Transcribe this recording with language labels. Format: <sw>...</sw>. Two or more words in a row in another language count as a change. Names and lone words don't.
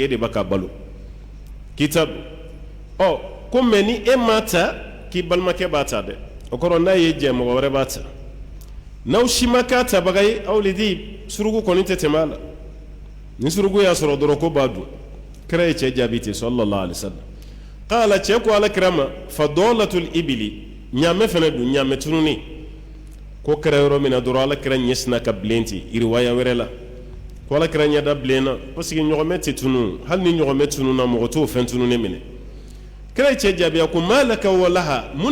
<bm>e de b'a ka balo k'i t'a dɔn ko mais ni e m'a ta k'i balimakɛ b'a ta dɛ o kɔrɔ n'a ye jɛ mɔgɔ wɛrɛ b'a ta n'aw si ma k'a tabaga ye aw le di suruku kɔni tɛ tɛmɛ a la ni suruku y'a sɔrɔ dɔrɔn ko b'a dun kira ye cɛ jaabi ten</bm> <ar>صلى الله عليه وسلم قال</ar> <bm>cɛ ko alakira ma</bm> <ar>فضالة الإبل</ar> <bm>ɲaamɛ fana dun ɲaamɛ tununi ko kɛra yɔrɔ min na dɔrɔn alakira ɲɛsina ka bilen ten riwaya wɛrɛ la ko alakira ɲɛda bilenna parce que ɲɔgɔmɛ tɛ tunu hali ni ɲɔgɔmɛ tununa mɔgɔ t'o fɛn tununen minɛ kira ye cɛ jaabi a ko</bm> <ar>ما لك ولها</ar> <bm>mun</bm>